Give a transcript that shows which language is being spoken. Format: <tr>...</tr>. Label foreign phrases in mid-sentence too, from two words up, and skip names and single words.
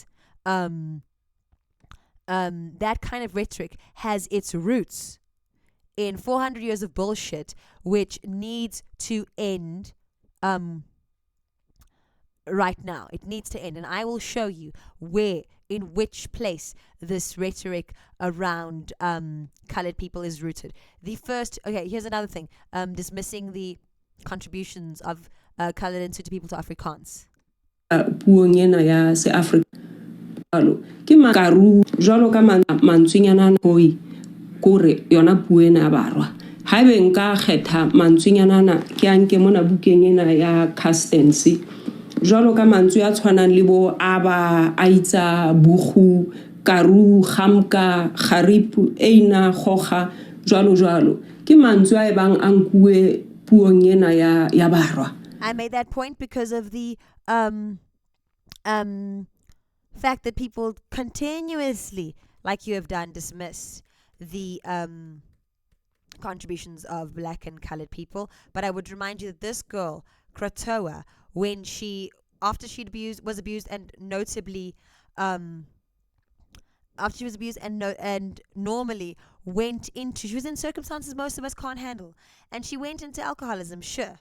<en>That kind of rhetoric has its roots in 400 years of bullshit, which needs to end right now. It needs to end, and I will show you where, in which place this rhetoric around colored people is rooted. The first, okay, here's another thing, dismissing the contributions of colored and Sotho people to Afrikaans.</en> <st>Puong ena ya se Africa ke makaru jwalo ka mantswenyana hoi kore yona puo ena ya barwa ha ebe nka kgetha mantswenyana ana ke a nke mona bukeng ena ya Castency jwalo ka mantswe a tshwanang le bo aba aitsa bugu karu khamka kharipu eina khoga jwalo ke mantswe a ebang a nkuwe puong ena ya barwa.</st> <en>I made that point because of the fact that people continuously, like you have done, dismiss the contributions of black and colored people. But I would remind you that this girl, Kratoa, when after she was abused and notably, after she was abused and normally she was in circumstances most of us can't handle, and she went into alcoholism, sure.</en>